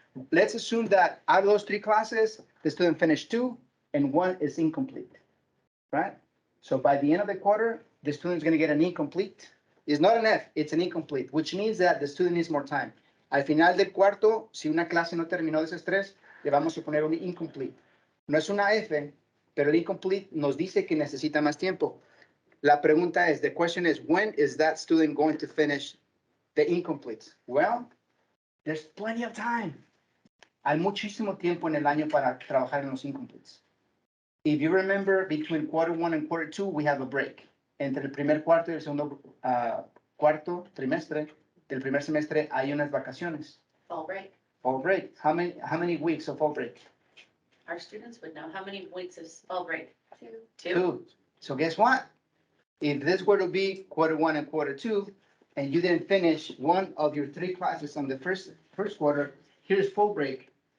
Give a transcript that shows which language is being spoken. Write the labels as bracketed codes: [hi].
[en] Let's assume that out of those 3 classes, the student finished 2 and 1 is incomplete, right? So by the end of the quarter, the student is going to get an incomplete. It's not an F, it's an incomplete, which means that the student needs more time. [es] Al final del cuarto, si una clase no terminó de esas 3, le vamos a poner un incomplete. No es una F, pero el incomplete nos dice que necesita más tiempo. La pregunta es, [en] the question is, when is that student going to finish the incompletes? Well, there's plenty of time. [es] Hay muchísimo tiempo en el año para trabajar en los incompletes. [en] If you remember, between quarter 1 and quarter 2, we have a break. [es] Entre el primer cuarto y el segundo cuarto trimestre del primer semestre hay unas vacaciones. [en] Fall break. Fall break. How many weeks of fall break? Our students would know how many weeks of fall break. 2. 2. So guess what? If this were to be quarter 1 and quarter 2, and you didn't finish one of your 3 classes on the first quarter, here's full break.